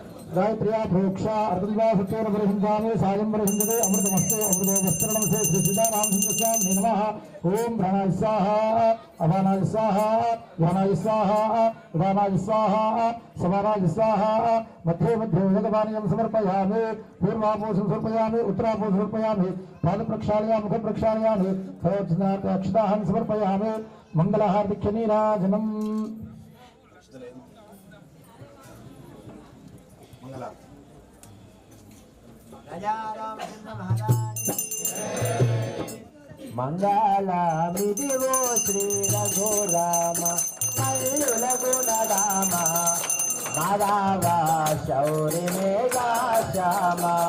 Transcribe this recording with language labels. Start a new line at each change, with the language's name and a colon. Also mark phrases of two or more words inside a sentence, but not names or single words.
Sanskrit: गायत्र्या प्रोक्षा अर्धद्वा सत्योर परिहिंसामे सायं परिहिंसते अमृतमस्तु अमृतो वस्त्रणमसे श्री सीतारामचंद्र स्वामिने नमः ओम प्राणाय स्वाहा अपानाय स्वाहा ध्यानाय स्वाहा उदानाय स्वाहा समानाय स्वाहा मध्ये मध्ये उदकपानीयं समर्पयामि पूर्वापोषं समर्पयामि उत्तरापोषं समर्पयामि पादप्रक्षालयामि मुखप्रक्षालयामि अक्षताहं समर्पयामि मंगलहार्दिक्यनीराजनम्
Telugu: మంగళమిదివో శ్రీ రఘురామ మల్లుల గుణరామ మాధవ శౌరి మేఘా శ్యామ